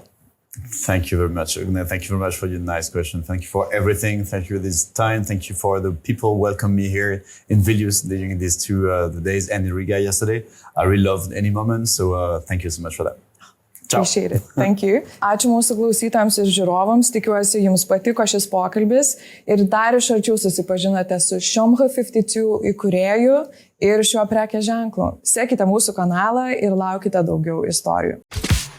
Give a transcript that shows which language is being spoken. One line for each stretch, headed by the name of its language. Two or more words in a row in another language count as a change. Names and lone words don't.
English: Thank you very much. Thank you very much for your nice question. Thank you for everything. Thank you for this time. Thank you for the people welcome me here in Vilnius during these 2 days and in Riga yesterday. I really loved any moment. So thank you so much for that. Ciao. Appreciate it. Thank you.
Lithuanian: Ačiū mūsų klausytojams ir žiūrovams. Tikiuosi, jums patiko šis pokalbis ir dar iš arčiau susipažinote su Chambre 52 įkūrėju ir šiuo prekės ženklu. Sekite mūsų kanalą ir laukite daugiau istorijų.